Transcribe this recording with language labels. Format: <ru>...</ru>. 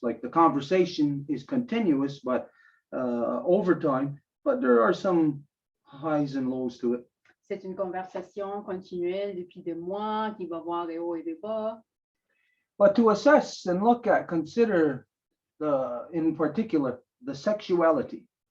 <en>Like the conversation is continuous, but over time, but there are some highs and lows to it.</en> <fr>C'est une conversation continuelle depuis des mois qui va avoir des hauts et des bas.</fr> <en>But to assess and consider in particular, the sexuality.</en>